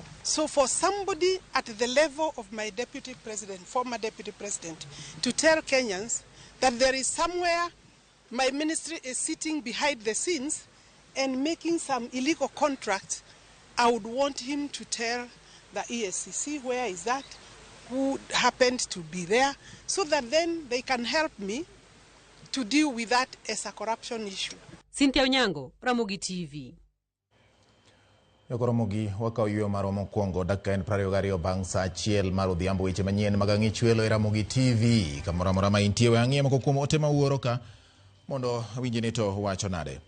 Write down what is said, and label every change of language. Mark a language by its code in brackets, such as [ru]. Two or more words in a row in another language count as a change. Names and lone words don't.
[en] So for somebody at the level of my deputy president, former deputy president, to tell Kenyans that there is somewhere my ministry is sitting behind the scenes and making some illegal contracts, I would want him to tell the EACC where is that, who happened to be there, so that then they can help me to deal with that as a corruption issue. [luo] Kithure Onyango, Ramogi TV. Ramogi wakao yuyo maro mokwongo dakika en 22 bang' saa 1 mar odhiambo. Weche manyien mag ang'ich welo e Ramogi TV. Kamoro amora ma intie we ang'ie moko kuom ote ma wuoro ka mondo winji ni to wacho nade.